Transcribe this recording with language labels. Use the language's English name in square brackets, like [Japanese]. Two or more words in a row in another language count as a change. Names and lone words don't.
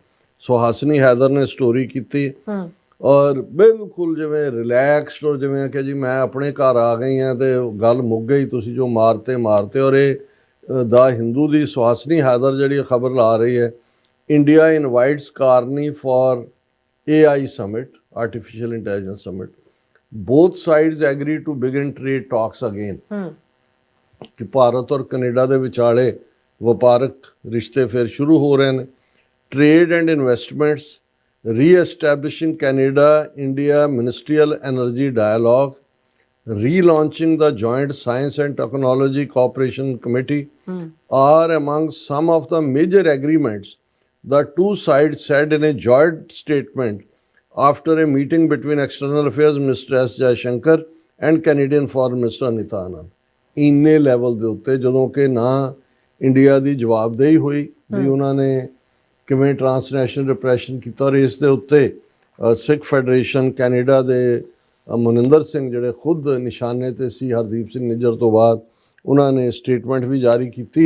[Punjabi] ਸੁਹਾਸਿਨੀ ਹੈਦਰ ਨੇ ਸਟੋਰੀ ਕੀਤੀ ਔਰ ਬਿਲਕੁਲ ਜਿਵੇਂ ਰਿਲੈਕਸਡ, ਔਰ ਜਿਵੇਂ ਕਿ ਜੀ ਮੈਂ ਆਪਣੇ ਘਰ ਆ ਗਈ ਹਾਂ ਤੇ ਗੱਲ ਮੁੱਕ ਗਈ, ਤੁਸੀਂ ਜੋ ਮਾਰਤੇ। ਔਰ ਇਹ ਦਾ ਹਿੰਦੂ ਦੀ ਸੁਹਾਸਿਨੀ ਹੈਦਰ ਜਿਹੜੀ ਖਬਰ ਲਾ ਰਹੀ ਹੈ, [English] India invites Carney for AI summit, artificial intelligence summit, both sides agree to begin trade talks again। [Punjabi] ਕਿ ਭਾਰਤ ਔਰ ਕੈਨੇਡਾ ਦੇ ਵਿਚਾਲੇ ਵਪਾਰਕ ਰਿਸ਼ਤੇ ਫਿਰ ਸ਼ੁਰੂ ਹੋ ਰਹੇ ਨੇ। [English] trade and investments, re-establishing Canada India ministerial energy dialogue, relaunching the Joint Science and Technology Cooperation Committee are among some of the major agreements the two sides said in a joint statement after a meeting between External Affairs Minister S. Jaishankar and Canadian Foreign Minister Anita Anand। [Punjabi] ਇੰਨੇ ਲੈਵਲ ਦੇ ਉੱਤੇ ਜਦੋਂ ਕਿ ਨਾ ਇੰਡੀਆ ਦੀ ਜਵਾਬਦੇਹੀ ਹੋਈ ਵੀ ਉਹਨਾਂ ਨੇ ਕਿਵੇਂ [English] transnational repression [Punjabi] ਕੀਤਾ, ਔਰ ਇਸ ਦੇ ਉੱਤੇ ਸਿੱਖ ਫੈਡਰੇਸ਼ਨ ਕੈਨੇਡਾ ਦੇ ਮਨਿੰਦਰ ਸਿੰਘ ਜਿਹੜੇ ਖੁਦ ਨਿਸ਼ਾਨੇ ਤੇ ਸੀ ਹਰਦੀਪ ਸਿੰਘ ਨਿੱਜਰ ਤੋਂ ਬਾਅਦ, ਉਹਨਾਂ ਨੇ ਸਟੇਟਮੈਂਟ ਵੀ ਜਾਰੀ ਕੀਤੀ ਹੈ।